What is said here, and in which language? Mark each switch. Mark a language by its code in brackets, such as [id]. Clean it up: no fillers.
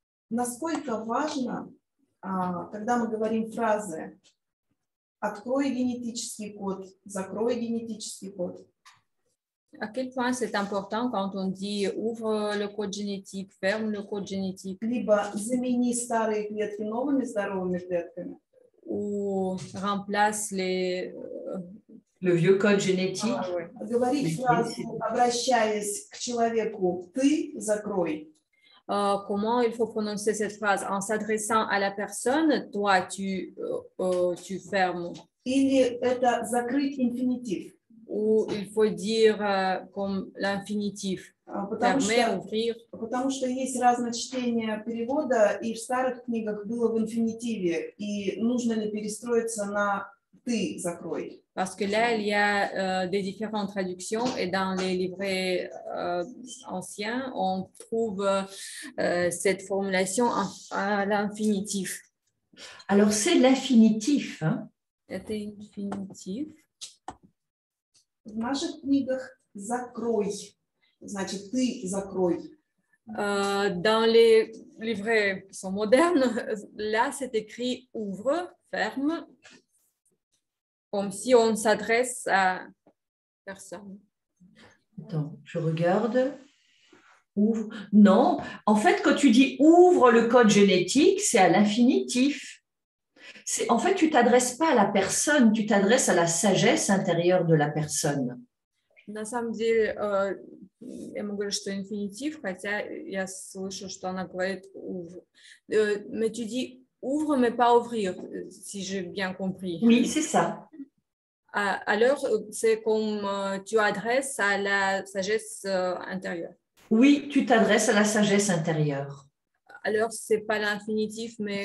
[ru] Насколько важно, когда мы говорим фразы «открой генетический код», «закрой генетический код», [fr] À quel point c'est important quand on dit ouvre le code génétique, ferme le code génétique. [ru] Либо замени старые клетки новыми здоровыми клетками. [fr] Ou remplace le vieux code génétique. [ru] Говорить фразу, обращаясь к человеку, ты закрой. [fr] Comment il faut prononcer cette phrase? En s'adressant à la personne, toi, tu fermes. [ru] Или это закрыть инфинитив. [fr] Ou il faut dire comme l'infinitif, fermer, ouvrir. [ru] Потому что есть разночтение перевода, и в старых книгах было в инфинитиве, и нужно ли перестроиться на «ты закрой». [fr] Parce que là, il y a des différentes traductions et dans les livrets anciens, on trouve cette formulation à l'infinitif. Alors, c'est l'infinitif. Hein? [ru] Это инфинитив. В наших книгах «закрой», значит, «ты закрой». [fr] Dans les livrets qui sont modernes, là, c'est écrit « ouvre »,« ferme », comme si on s'adresse à personne. Attends, je regarde. Ouvre. Non, en fait, quand tu dis « ouvre le code génétique », c'est à l'infinitif. En fait, tu ne t'adresses pas à la personne, tu t'adresses à la sagesse intérieure de la personne. [ru] На самом деле, я могу говорить, что инфинитив, хотя я слышу, что она говорит «ouvre». [fr] Mais tu dis « ouvre », mais pas « ouvrir », si j'ai bien compris. Oui, c'est ça. Alors, c'est comme tu adresses à la sagesse intérieure. Oui, tu t'adresses à la sagesse intérieure. Alors, ce n'est pas l'infinitif, mais...